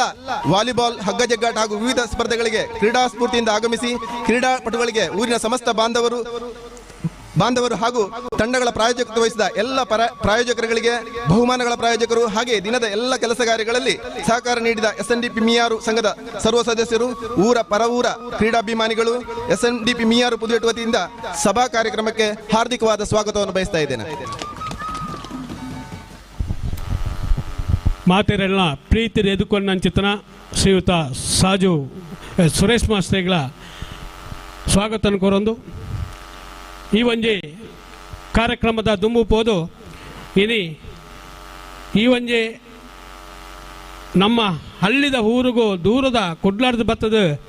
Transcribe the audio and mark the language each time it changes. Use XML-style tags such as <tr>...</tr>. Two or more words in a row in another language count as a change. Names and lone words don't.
<kn>ವಾಲಿಬಾಲ್, ಹಗ್ಗ ಜಗ್ಗಾಟ ಹಾಗೂ ವಿವಿಧ ಸ್ಪರ್ಧೆಗಳಿಗೆ ಕ್ರೀಡಾ ಸ್ಫೂರ್ತಿಯಿಂದ ಆಗಮಿಸಿ ಕ್ರೀಡಾಪಟುಗಳಿಗೆ ಊರಿನ ಸಮಸ್ತ ಬಾಂಧವರು ಹಾಗೂ ತಂಡಗಳ ಪ್ರಾಯೋಜಕತ್ವ ವಹಿಸಿದ ಎಲ್ಲ ಪ್ರಾಯೋಜಕರುಗಳಿಗೆ, ಬಹುಮಾನಗಳ ಪ್ರಾಯೋಜಕರು, ಹಾಗೆ ದಿನದ ಎಲ್ಲ ಕೆಲಸ ಕಾರ್ಯಗಳಲ್ಲಿ ಸಹಕಾರ ನೀಡಿದ SNDP ಮಿಯಾರು ಸಂಘದ ಸರ್ವ ಸದಸ್ಯರು, ಪರವೂರ ಕ್ರೀಡಾಭಿಮಾನಿಗಳು, SNDP ಮಿಯಾರು ಪುದುವೆಟ್ಟು ವತಿಯಿಂದ ಸಭಾ ಕಾರ್ಯಕ್ರಮಕ್ಕೆ ಹಾರ್ದಿಕವಾದ ಸ್ವಾಗತವನ್ನು ಬಯಸ್ತಾ ಇದ್ದೇನೆ.</kn> <tcy>ಮಾತೆರೆಲ್ಲ ಪ್ರೀತಿ ಎದುಕೊಂಡಂಚಿತನ ಶ್ರೀಯುತ ಸಾಜು ಸುರೇಶ್ ಮಾಸ್ತ್ರಿಗಳ ಸ್ವಾಗತ ಕೋರೊಂದು ಈ ಒಂಜಿ ಕಾರ್ಯಕ್ರಮದ ದುಂಬು ಪೋದು ಇನಿ ಈ ಒಂಜಿ ನಮ್ಮ ಹಳ್ಳಿದ ಊರಿಗೂ ದೂರದ ಕುಡ್ಲಾರ್ದು ಬತ್ತದ</tcy>